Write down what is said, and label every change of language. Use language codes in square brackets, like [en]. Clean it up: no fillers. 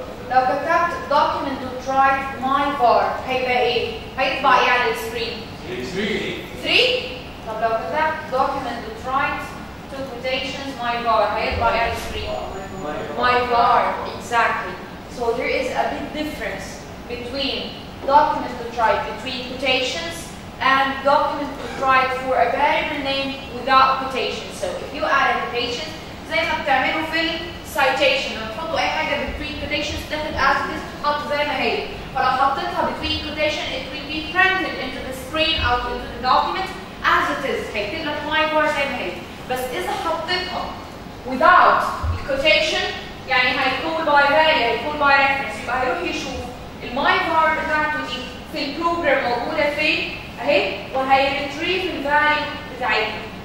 [ar] لو كتبت [en] document.write my var [ar] هيبقى ايه؟ هيطبع ايه على السكرين؟ 3 طب لو كتبت [en] document.write two quotations my var [ar] هيطبع ايه على السكرين؟ [en] my var exactly. So there is a big difference between document.write between quotations and document.write for a variable name without quotations. So if you add a quotation [ar] زي ما بتعملوا في الcitation لما تحطوا اي حاجه [en] between quotations [ar] تاخد [en] as it is [ar] تتحط زي ما هي فلو حطيتها [en] between quotation it will be printed into the screen or into the document as it is [ar] هيكتب لك my var زي ما هي بس اذا حطيتها [en] without quotation [ar] يعني هيكون [en] by value [ar] هيكون [en] by reference [ar] يبقى هيروح يشوف الماي var بتاعته دي في البروجرام موجوده فين اهي وهيريتريف الفاليو بتاعتها.